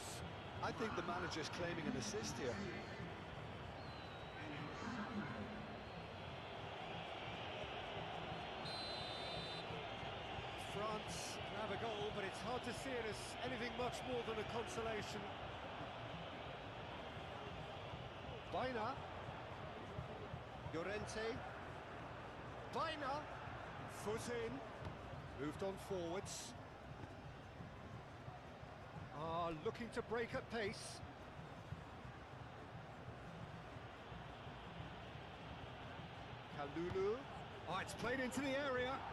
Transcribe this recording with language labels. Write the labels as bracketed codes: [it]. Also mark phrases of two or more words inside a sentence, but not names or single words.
[en] I think the manager's claiming an assist here. France can have a goal, but it's hard to see it as anything much more than a consolation. Baina. Llorente. Baina. Foot in. Moved on forwards. Looking to break at pace. Kalulu. Oh, it's played into the area.